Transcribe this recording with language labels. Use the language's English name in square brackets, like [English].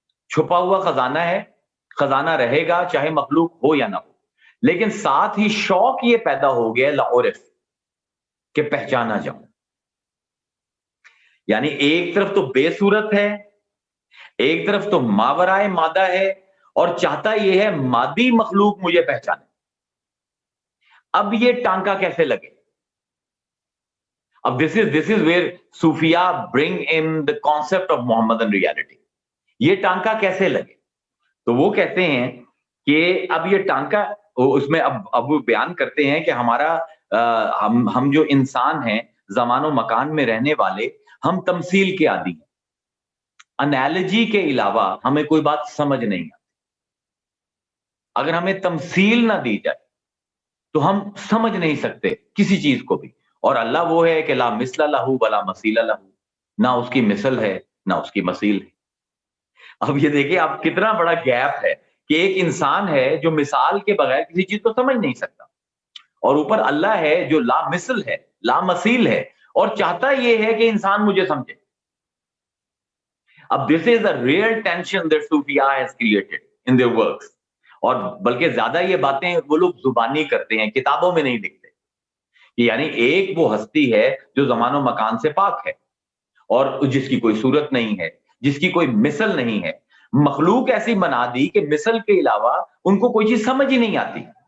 [Urdu] چھپا ہوا خزانہ ہے, خزانہ رہے گا چاہے مخلوق ہو یا نہ ہو, لیکن ساتھ ہی شوق یہ پیدا ہو گیا لعرف, کہ پہچانا جاؤں. یعنی ایک طرف تو بے صورت ہے, ایک طرف تو ماورائے مادہ ہے, اور چاہتا یہ ہے مادی مخلوق مجھے پہچانے. اب یہ ٹانکا کیسے لگے؟ اب [English] this is where صوفیاء bring in the concept of Muhammadan reality. [Urdu] یہ ٹانکا کیسے لگے؟ تو وہ کہتے ہیں کہ اب یہ ٹانکا, اس میں اب وہ بیان کرتے ہیں کہ ہمارا ہم جو انسان ہیں زمان و مکان میں رہنے والے, ہم تمثیل کے عادی ہیں. انالوجی کے علاوہ ہمیں کوئی بات سمجھ نہیں آتی. اگر ہمیں تمثیل نہ دی جائے تو ہم سمجھ نہیں سکتے کسی چیز کو بھی. اور اللہ وہ ہے کہ [Arabic] لا مثل لہ ولا مثیل لہ, [Urdu] نہ اس کی مثل ہے نہ اس کی مثیل ہے. اب یہ دیکھیں آپ کتنا بڑا گیپ ہے کہ ایک انسان ہے جو مثال کے بغیر کسی چیز کو سمجھ نہیں سکتا, اور اوپر اللہ ہے جو لا مثل ہے لا مثیل ہے, اور چاہتا یہ ہے کہ انسان مجھے سمجھے. [English] اب this is the real tension that Sufia has created in their works. [Urdu] اور بلکہ زیادہ یہ باتیں وہ لوگ زبانی کرتے ہیں, کتابوں میں نہیں لکھتے. یعنی ایک وہ ہستی ہے جو زمان و مکان سے پاک ہے, اور جس کی کوئی صورت نہیں ہے, جس کی کوئی مثل نہیں ہے. مخلوق ایسی بنا دی کہ مثل کے علاوہ ان کو کوئی چیز سمجھ ہی نہیں آتی.